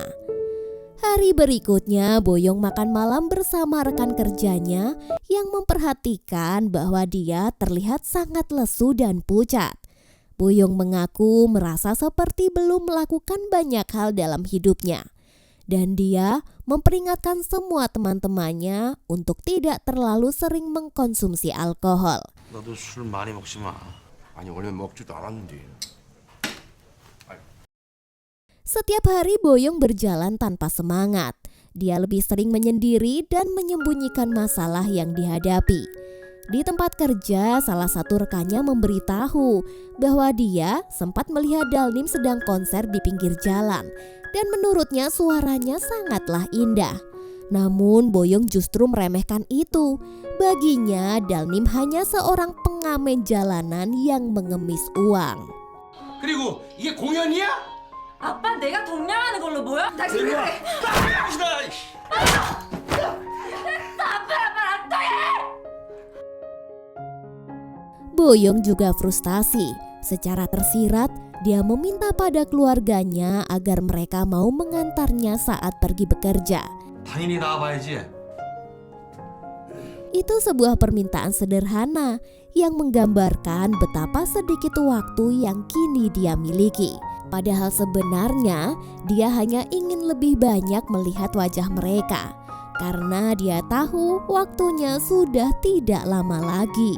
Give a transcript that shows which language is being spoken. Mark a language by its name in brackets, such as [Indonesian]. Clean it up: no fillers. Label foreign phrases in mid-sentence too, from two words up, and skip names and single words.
[Indonesian] Hari berikutnya, Boyong makan malam bersama rekan kerjanya yang memperhatikan bahwa dia terlihat sangat lesu dan pucat. Boyong mengaku merasa seperti belum melakukan banyak hal dalam hidupnya. Dan dia memperingatkan semua teman-temannya untuk tidak terlalu sering mengkonsumsi alkohol. [Korean] 너도 술 많이 먹지 마. 아니 원래 먹지도 않았는데. [Indonesian] Setiap hari Boyong berjalan tanpa semangat. Dia lebih sering menyendiri dan menyembunyikan masalah yang dihadapi. Di tempat kerja, salah satu rekannya memberitahu bahwa dia sempat melihat Dalnim sedang konser di pinggir jalan dan menurutnya suaranya sangatlah indah. Namun Boyong justru meremehkan itu. Baginya Dalnim hanya seorang pengamen jalanan yang mengemis uang. [Korean] 그리고 이게 공연이야? 아빠 내가 동냥하는 걸로 보여? 당신 왜 그래? 아빠랑 말안 통해! [Indonesian] Boyong juga frustasi. Secara tersirat, dia meminta pada keluarganya agar mereka mau mengantarnya saat pergi bekerja. [Korean] 당연히 나와봐야지. [Indonesian] Itu sebuah permintaan sederhana yang menggambarkan betapa sedikit waktu yang kini dia miliki. Padahal sebenarnya dia hanya ingin lebih banyak melihat wajah mereka, karena dia tahu waktunya sudah tidak lama lagi.